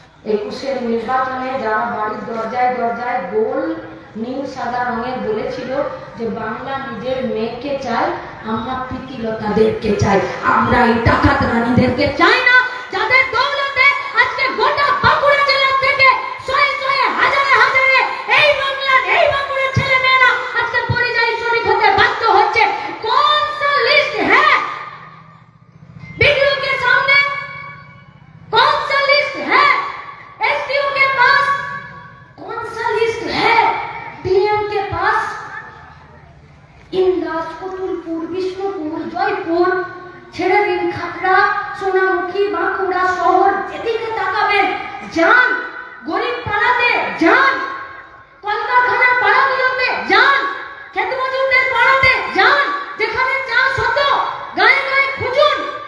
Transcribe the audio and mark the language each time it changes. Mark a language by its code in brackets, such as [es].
[bn] 21-এর নির্বাচনে যারা বাড়ির দরজায় দরজায় গোল নীল সাদা রঙের বলেছিল যে বাংলা নিজের মেয়েকে চাই, আমরা প্রীতিলতাদেরকে চাই, আমরা এই ডাকাত রানীদেরকে চাই না, যাদের দৌলতে আজকে গোটা বাঁকুড়া জেলা থেকে শয়ে শয়ে হাজারে হাজারে এই বাংলার, এই বাঁকুড়ার ছেলে মেয়েরা আজকে পরিযায়ী শ্রমিক হতে বাধ্য হচ্ছে। [hi] কোন সা লিস্ট হ্যাঁ बीडीओ के सामने? कौन सा लिस्ट है एसडीओ के पास? कौन सा लिस्ट है डीएम के पास? [bn] इन राजकोटुलपुर, विष्णुपुर, जयपुर ছেড়ে দিন, খাতড়া, সোনামুখী, বাঁকুড়া শহর যেদিকে তাকাবেন যান, গরিব পাড়াতে যান, কলকারখানার পাড়াগুলোতে যান, খেত মজুরদের পাড়াতে যান, যেখানে চাষ হতো গায়ে গায়ে খুঁজুন।